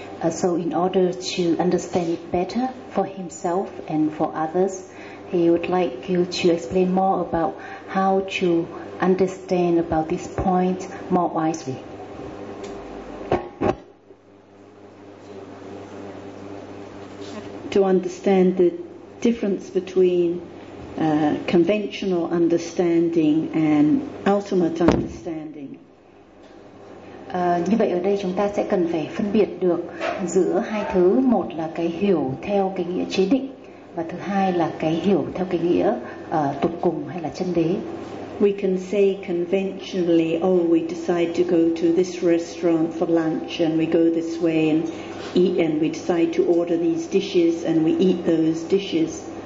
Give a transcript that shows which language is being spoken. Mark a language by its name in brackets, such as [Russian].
[English] So, in order to understand it better for himself and for others, he would like you to explain more about how to understand about this point more wisely. To understand the difference between conventional understanding and ultimate understanding. [Vietnamese] Như vậy ở đây chúng ta sẽ cần phải phân biệt được giữa hai thứ, một là cái hiểu theo cái nghĩa chế định và thứ hai là cái hiểu theo cái nghĩa tột cùng hay là chân đế. [English] We can say conventionally, oh, we decide to go to this restaurant for lunch and we go this way and eat and we decide to order these dishes and we eat those dishes.